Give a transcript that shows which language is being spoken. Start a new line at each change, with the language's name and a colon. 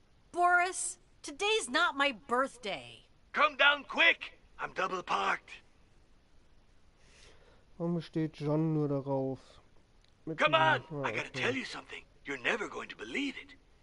English: Boris, today's not my birthday. Come down quick! I'm double parked.
German: Warum besteht John nur darauf?
English: Come on! Ah, I gotta okay. tell you something. You're never going to believe it.